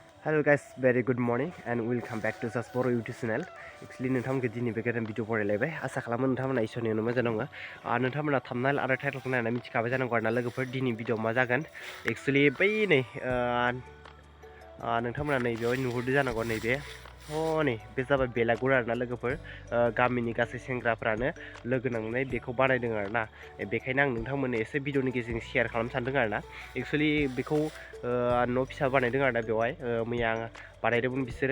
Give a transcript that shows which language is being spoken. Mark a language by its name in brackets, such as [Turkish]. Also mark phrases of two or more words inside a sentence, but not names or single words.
[English] Hello guys, very good morning and welcome back to Zest Boro YouTube channel. [Bodo] Actually नोंथांमोनखौ दिनै बे गोदान भिडिअ फरायलायबाय आसा खालामो नोंथांमोना इसोरनि मोजां दङ नोंथांमोना थाम्बनेल आरो टाइटलखौ नायनानै मिथिखाबाय जानांगौ आरोना लोगोफोर दिनै भिडिअ मा जागोन एक्चुअली बै नै नोंथांमोना नैबेयाव नुहुरदो जानांगौ नैबे नै बे जाबाय बेलागुर आरोना लोगोफोर गामिनि गासै सेंग्राफ्रानो लोगो नांनानै बेखौ बानायदों आरोना बेखायनो आं नोंथांमोननो एसे भिडिअनि गेजेरजों शेयार खालामनो सानदों आरोना एक्चुअली बेखौ न' फिसा बानायदों आरोना बेवहाय मैया बानायदोंमोन बिसोरो